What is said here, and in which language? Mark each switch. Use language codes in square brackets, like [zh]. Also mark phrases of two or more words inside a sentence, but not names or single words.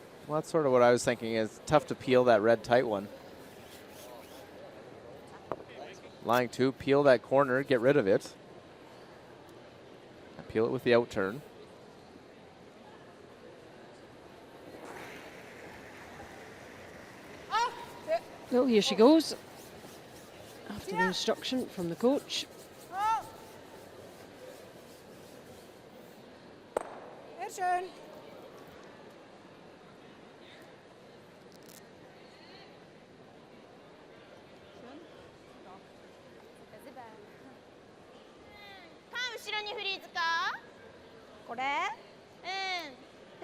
[en] Well, that's sort of what I was thinking. It's tough to peel that red tight one. Lying 2, peel that corner, get rid of it. And peel it with the out turn. Well, here she goes. After the instruction from the coach. [de] Sehr schön. [ja] 後ろにフリーズかこれうん